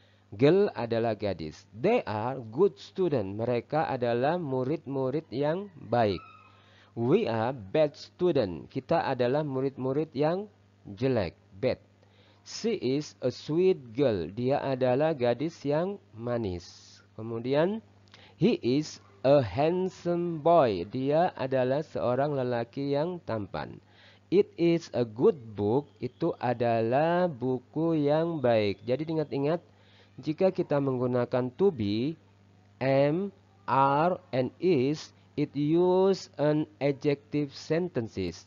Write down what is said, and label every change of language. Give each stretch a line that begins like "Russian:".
Indonesian: Girl adalah gadis.
English: They are good student,
Indonesian: mereka adalah murid-murid yang baik.
English: We are bad student,
Indonesian: kita adalah murid-murid yang jelek, bad.
English: She is a sweet girl.
Indonesian: Dia adalah gadis yang manis.
English: Kemudian, he is a handsome boy.
Indonesian: Dia adalah seorang lelaki yang tampan.
English: It is a good book.
Indonesian: Itu adalah buku yang baik. Jadi ingat-ingat, jika kita menggunakan to be, am, are, and is,
English: it use an adjective sentences.